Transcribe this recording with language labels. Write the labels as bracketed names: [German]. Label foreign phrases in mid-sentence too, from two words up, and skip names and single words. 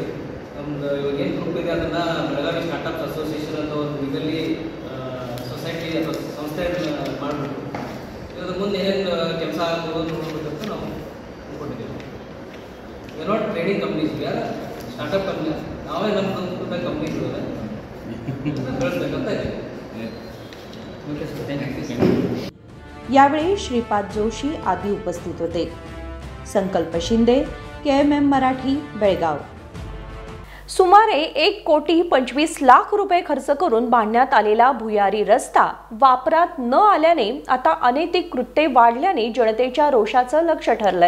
[Kannada] ನಮ್ದು ಇವಾಗ ಏನು ಗ್ರೂಪ್ ಇದೆ ಅದನ್ನು ಬೆಳಗಾವಿ ಸ್ಟಾರ್ಟಪ್ಸ್ ಅಸೋಸಿಯೇಷನ್ ಅಂತ ಒಂದು ಇದರಲ್ಲಿ ಸೊಸೈಟಿ ಅಥವಾ ಸಂಸ್ಥೆ ಮಾಡಿಬಿಟ್ಟು ಇದ್ರ ಮುಂದೆ ಏನೇನು ಕೆಲಸ ಆಗ್ಬೋದು ನೋಡ್ಬೇಕಂತ ನಾವು ಅಂದ್ಕೊಂಡಿದ್ದೀವಿ. [English] We are not trading companies, we are startup company. [Kannada] ನಾವೇ ನಮ್ಮದು ಕಂಪ್ನೀಸ್ ಬೆಳೆಸ್ಬೇಕಂತ ಇದ್ದೀವಿ. [Marathi] यावेळी श्रीपाद जोशी आदी उपस्थित होते. संकल्प शिंदे, KMM मराठी, बेळगाव. सुमारे 1,25,00,000 रुपये खर्च करून बांधण्यात आलेला भुयारी रस्ता वापरात न आल्याने आता अनैतिक कृत्ये वाढल्याने जनतेच्या रोषाचं लक्ष ठरलंय.